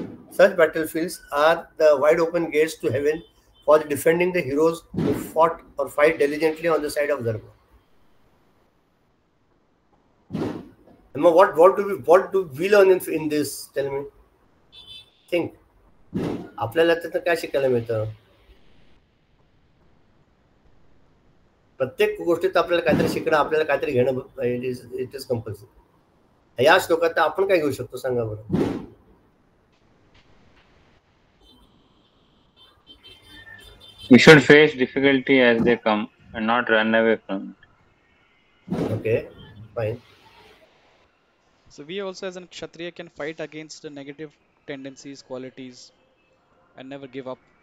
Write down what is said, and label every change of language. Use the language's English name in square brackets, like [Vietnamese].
[English] Such battlefields are the wide open gates to heaven for defending the heroes who fought or fight diligently on the side of Dharma. Emma, what do we learn in this? Tell me. Think. [Marathi] आपल्याला त्यातनं काय शिकायला मिळतं? प्रत्येक गोष्टीत आपल्याला काहीतरी शिकणं, आपल्याला काहीतरी घेणं [English] It is compulsory. [Marathi] या श्लोकात आपण काय घेऊ शकतो सांगा बरं? [English] You should face difficulty as they come and not run away from it. Okay, fine. So we also as a Kshatriya can fight against the negative tendencies, qualities, and never give up.